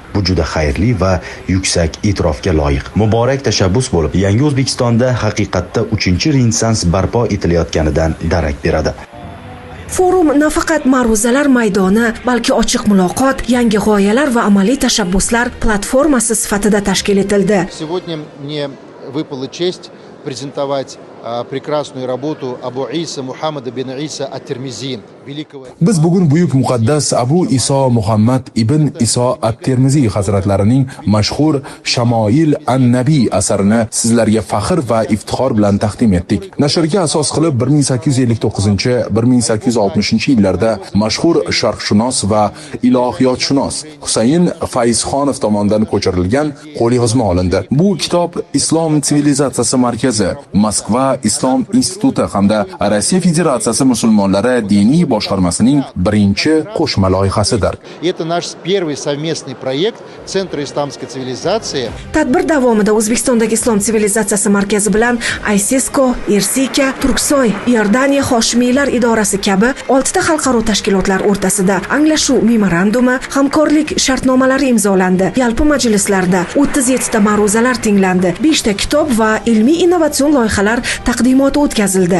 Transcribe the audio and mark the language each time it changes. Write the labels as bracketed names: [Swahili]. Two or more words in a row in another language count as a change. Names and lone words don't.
[Uzbek] Bu juda xayrli va yuksak e'tirofga loyiq. Muborak tashabbus bo'lib, yangi O'zbekistonda haqiqatda 3-renessans barpo etilayotganidan darak beradi. Forum nafaqat ma'ruzalar maydoni, balki ochiq muloqot, yangi g'oyalar va amaliy tashabbuslar platformasi sifatida tashkil etildi. [Russian] Сегодня мне выпала честь презентовать прекрасную работу Абу Иса Мухаммада бин Иса Ат-Tirmizi. [Uzbek] Biz bugun buyuk muqaddas Abu Iso Muhammad ibn Iso At-Tirmizi hazratlarining mashhur Shamoil an-Nabiy asarini sizlarga faxr va iftixor bilan taqdim etdik. Nashrga asos qilib 1859-1860 yillarda mashhur sharqshunos va ilohiyotshunos Husayn Fayzxonov tomonidan ko'chirilgan qo'lyozma olindi. Bu kitob Islom sivilizatsiyasi markazi, Moskva Islom instituti hamda Rossiya Federatsiyasi musulmonlari diniy boshqarmasining birinchi qo'shma loyihasidir. [Russian] Это наш первый совместный проект Центра исламской цивилизации. [Uzbek] Tadbir davomida O'zbekistondagi Islom sivilizatsiyasi markazi bilan ISESCO, Irsika, Turksoy, Iordaniya Hoshimiylar idorasi kabi 6 ta xalqaro tashkilotlar o'rtasida anglashuv memorandumi, hamkorlik shartnomalari imzolandi. Yalpi majlislarda 37 ta ma'ruzalar tinglandi, 5 ta kitob va ilmiy innovatsion loyihalar taqdimoti o'tkazildi.